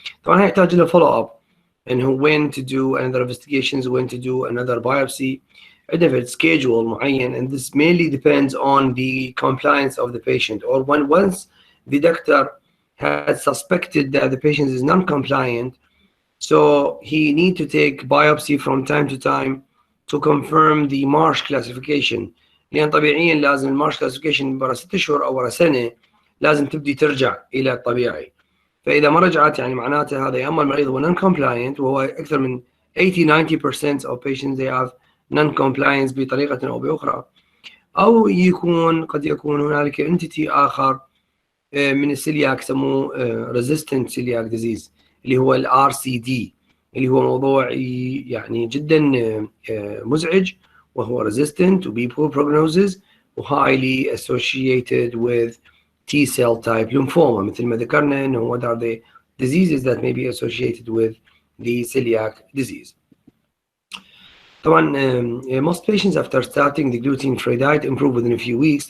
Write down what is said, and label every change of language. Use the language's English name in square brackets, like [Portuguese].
[Arabic] طبعا هيحتاج له [English] follow up and when to do another investigations, when to do another biopsy, a different schedule معين, and this mainly depends on the compliance of the patient, or once the doctor has suspected that the patient is non-compliant, so he need to take biopsy from time to time to confirm the Marsh classification. [Arabic] لأن طبيعيا لازم المارش كلاسيفيكيشن ورا 6 شهور أو ورا سنة لازم تبدي ترجع إلى الطبيعي. فإذا ما رجعت يعني معناته هذا يا أما المريض هو [English] non-compliant، [Arabic] وهو أكثر من 80-90% [English] of patients they have non-compliance [Arabic] بطريقة أو بأخرى، أو قد يكون هنالك entity آخر من السيلياك يسموه resistant celiac disease اللي هو RCD، اللي هو موضوع يعني جدا مزعج، وهو [English] resistant to be poor prognosis [Arabic] و [English] highly associated with T cell type lymphoma. [Arabic] مثل ما ذكرنا انه [English] what are the diseases that may be associated with the celiac disease. طبعا most patients after starting the gluten-free diet improve within a few weeks.